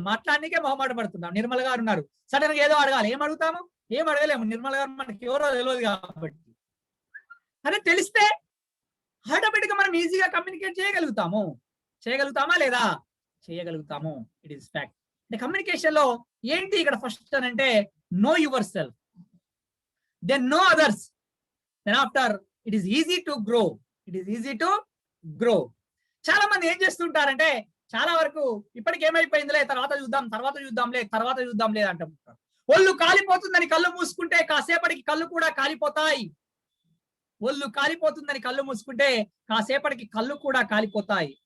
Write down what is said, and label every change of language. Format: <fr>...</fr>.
<te>మాట్లాడనికే మొహమాట పడుతుంటాం. నిర్మల్ గారు ఉన్నారు, సడన్ గా ఏదో అడగాలి, ఏం అడుగుతాము? ఏం అడగలేము. నిర్మల్ గారు మనకి ఎవరో తెలియదు కాబట్టి. అదే తెలిస్తే ఆటోమేటిక్ గా మనం ఈజీగా కమ్యూనికేట్ చేయగలుగుతాము. చేయగలుగుతామా లేదా? చేయగలుగుతాము.</te> <en>It is fact.</en> <te>అంటే కమ్యూనికేషన్ లో ఏంటి ఇక్కడ ఫస్ట్ అని అంటే</te> <en>know yourself, then know others, then after it is easy to grow. It is easy to grow.</en> <te>చాలా మంది ఏం చేస్తుంటారంటే చాలా వరకు ఇప్పటికి ఏమైపోయిందిలే, తర్వాత చూద్దాంలే అంటుంటారు. ఒళ్ళు కాలిపోతుందని కళ్ళు మూసుకుంటే కాసేపటికి కళ్ళు కూడా కాలిపోతాయి. ఒళ్ళు కాలిపోతుందని కళ్ళు మూసుకుంటే కాసేపటికి కళ్ళు కూడా కాలిపోతాయి.</te>